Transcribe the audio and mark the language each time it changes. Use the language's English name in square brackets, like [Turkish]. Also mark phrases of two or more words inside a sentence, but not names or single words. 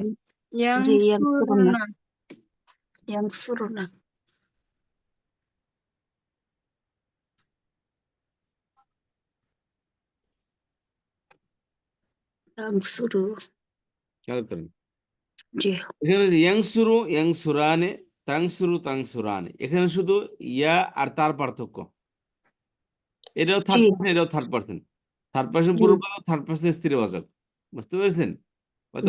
[Bangla] জি [Arabic] ইয়াংসুরুনা। ينصرون ينصر [Bangla] খেয়াল করেন জি এখানে [Arabic] ينصر ينصران، تنصر تنصران, [Bangla] এখানে শুধু ইয়া আর তার পার্থক্য। এটাও জি [English] third person, [Bangla] এটাও [English] third person. third person [Bangla] জি পূর্ববাচক, [English] third person [Bangla] স্ত্রীবাচক। বুঝতে পেরেছেন? হয়তো